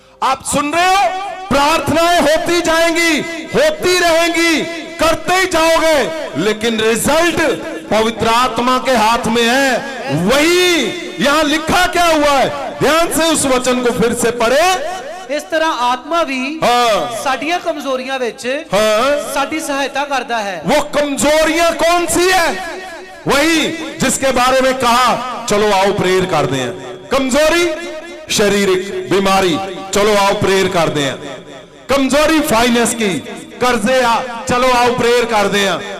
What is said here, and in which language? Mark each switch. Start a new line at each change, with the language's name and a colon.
Hindi: आप सुन रहे हो, प्रार्थनाएं होती जाएंगी, होती रहेंगी, करते ही जाओगे, लेकिन रिजल्ट पवित्र आत्मा के हाथ में है। वही यहां लिखा क्या हुआ है, ध्यान से उस वचन को फिर से पढ़े।
Punjabi: ਇਸ ਤਰ੍ਹਾਂ ਆਤਮਾ ਵੀ ਸਾਡੀਆਂ ਕਮਜ਼ੋਰੀਆਂ ਵਿੱਚ ਸਾਡੀ ਸਹਾਇਤਾ ਕਰਦਾ है।
Hindi: वो कमजोरियां कौन सी है? वही जिसके बारे में कहा चलो आओ प्रेयर कर दें। कमजोरी शारीरिक बीमारी, चलो आओ प्रेयर कर दें। कमजोरी फाइनेंस की, कर्जे चलो आओ प्रेयर कर दें।